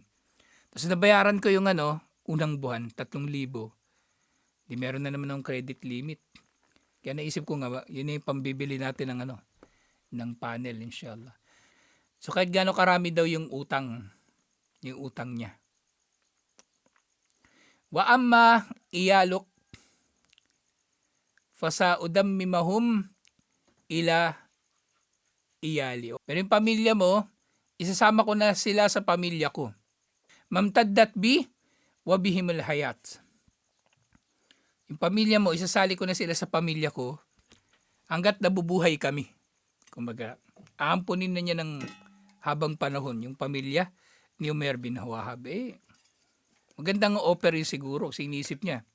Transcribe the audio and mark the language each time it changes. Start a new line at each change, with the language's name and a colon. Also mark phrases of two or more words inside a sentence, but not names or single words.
Filipino: Tapos nabayaran ko yung unang buwan, 3,000. Di meron na naman ng credit limit. Kaya naisip ko nga, yun yung pambibili natin ng ng panel, inshallah. So kahit gaano karami daw yung utang niya.
Arabic: وأما عيالك فسأضمهم إلى عيالي.
Filipino: Pero yung pamilya mo, isasama ko na sila sa pamilya ko.
Arabic: ما امتدت بي وبهم الحياة.
Filipino: Yung pamilya mo, isasali ko na sila sa pamilya ko hanggat nabubuhay kami. Kumbaga, aampunin na niya ng habang panahon yung pamilya ni Umair bin Wahab. Magandang offer yun siguro, sinisip niya.